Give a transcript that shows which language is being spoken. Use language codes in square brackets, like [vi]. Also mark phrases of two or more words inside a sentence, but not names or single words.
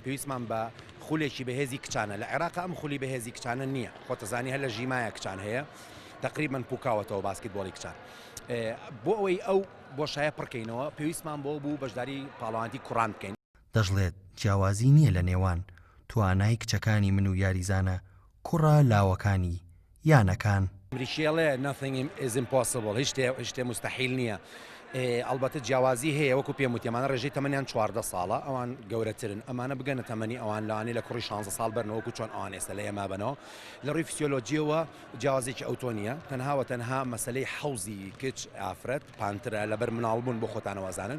[ckb] پێویستمان بە خولێکی بەهێزی کچانە. لە عێراق ئەم خولی بەهێزی کچانە نییە، خۆتەزانی هەر لە ژیمایە کچان هەیە، تقریبا پوکاوەتەوە باسکتبۆڵی کچان. بۆ ئەوەی ئەو بۆشایە پڕکەینەوە پێویستمان بۆ بوو بەشداری پاڵەوانتی کوڕان بکەین. دەژڵێت جیاوازی نییە لە نێوان توانای کچەکانی من و یاریزانە کوڕە لاوەکانی یانەکان. [en] مریشێڵێ nothing is impossible، [ckb] هیچ شتێ مستحیل نییە. ئەلبەتە جیاوازی هەیە، وەکو پێم وتی ئەمانە ڕێژەی تەمەنیان 14 ساڵە، ئەوان گەورەترن، ئەمانە بگەنە تەمەنی ئەوان لەوانەیە لە کوڕی 16 ساڵ بەرنەوەکو چۆن ئەوان ئێستا لە ئێمە بنەوە. لە ڕووی فسیۆلۆجیەوە جیاوازێکی ئەوتۆ نیە، تەنها مەسەلەی حەوزی کچ ئافرەت پانترە لەبەر مناڵبوون بۆ خۆتانەوەزانن.